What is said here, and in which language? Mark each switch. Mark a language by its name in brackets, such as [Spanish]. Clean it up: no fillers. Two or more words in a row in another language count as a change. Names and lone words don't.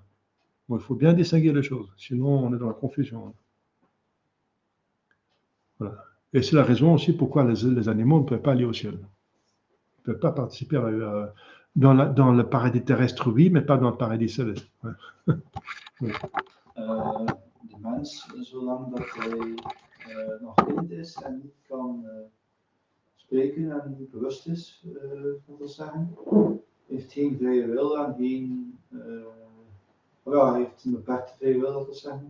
[French] Bon, il faut bien distinguer les choses, sinon on est dans la confusion. Voilà. Et c'est la raison aussi pourquoi les animaux ne peuvent pas aller au ciel. Ils ne peuvent pas participer dans le paradis terrestre, oui, mais pas dans le paradis céleste. Ouais. Oui. [Dutch] De mens, zolang dat hij nog kind is en niet kan spreken en niet bewust is, moet ik zeggen, heeft geen vrije wil en geen, hij heeft een beperkte vrije wil, dat wil zeggen.